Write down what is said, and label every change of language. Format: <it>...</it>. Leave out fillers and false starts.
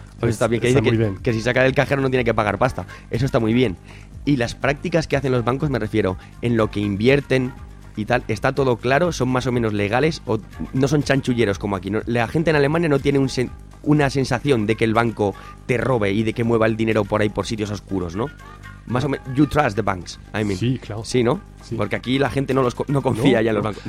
<es>Pues está bien, que si saca el cajero no tiene que pagar pasta. Eso está muy bien. Y las prácticas que hacen los bancos, me refiero, en lo que invierten y tal, ¿está todo claro? ¿Son más o menos legales? ¿O no son chanchulleros como aquí? ¿No? La gente en Alemania no tiene una sensación de que el banco te robe y de que mueva el dinero por ahí por sitios oscuros, ¿no? Más o menos,</es> <en>you trust the banks, I mean.</en> <es>Sí, claro. Sí, ¿no? Sí. Porque aquí la gente no confía ya en los bancos.</es>